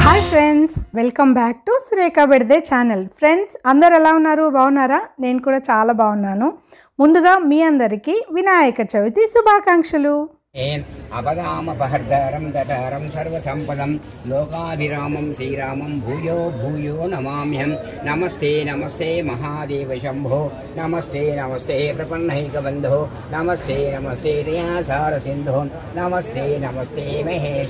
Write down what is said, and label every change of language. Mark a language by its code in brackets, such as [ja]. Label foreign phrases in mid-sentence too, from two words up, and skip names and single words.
[te] ఫ్రెండ్స్, [en] welcome back to [te] సురేఖా బెడిదే ఛానల్. ఫ్రెండ్స్, అందరు ఎలా ఉన్నారు? బాగున్నారా? నేను కూడా చాలా బాగున్నాను. ముందుగా మీ అందరికీ వినాయక చవితి శుభాకాంక్షలు. [sa] अपगामपहर्दारं दतारं सर्वसम्पदं लोकाभिरामं श्रीरामं भूयो भूयो नमाम्यहं। नमस्ते नमस्ते महादेव शम्भो, नमस्ते नमस्ते प्रपन्नैकबन्धो, नमस्ते नमस्ते दयासार सिन्धो, नमस्ते नमस्ते महेश।